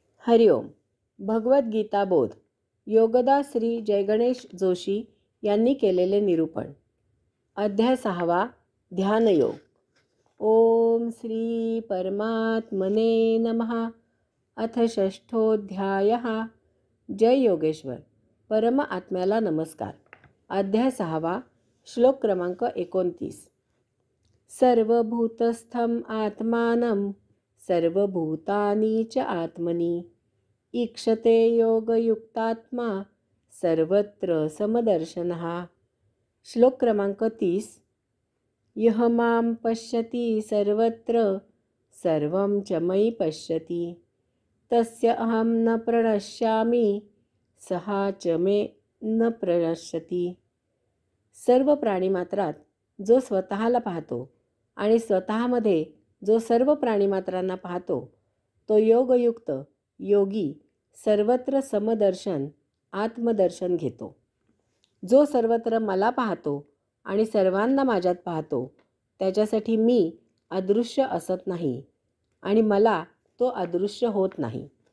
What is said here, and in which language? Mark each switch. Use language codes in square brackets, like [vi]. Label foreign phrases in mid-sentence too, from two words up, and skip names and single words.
[mr] हरिओम. भगवद्गीता बोध. योगदा श्री जयगणेश जोशी यांनी केलेले निरूपण. अध्याय 6. [sa] ध्यानयोग. ओम श्री परमात्मने नमः. अथ षष्ठोऽध्यायः. जय योगेश्वर. [mr] परम आत्म्याला नमस्कार. अध्याय 6. श्लोक क्रमांक 29. [sa] सर्वभूतस्थं आत्मानं सर्वभूतानि च आत्मनि ईक्षते योगयुक्तात्मा सर्वत्र समदर्शनः. [mr] श्लोक क्रमांक 30. [sa] यः मां पश्यति सर्वत्र सर्वं च मयि पश्यति तस्य अहं न प्रणश्यामि सः च मे न प्रणश्यति. [mr] सर्व प्राणीमात्रात जो स्वतःला पाहतो आणि स्वतःमध्ये जो सर्व प्राणीमात्रांना पाहतो तो योगयुक्त योगी सर्वत्र समदर्शन आत्मदर्शन घेतो. जो सर्वत्र मला पाहतो आणि सर्वांना माझ्यात पाहतो त्याच्यासाठी मी अदृश्य असत नाही आणि मला तो अदृश्य होत नाही.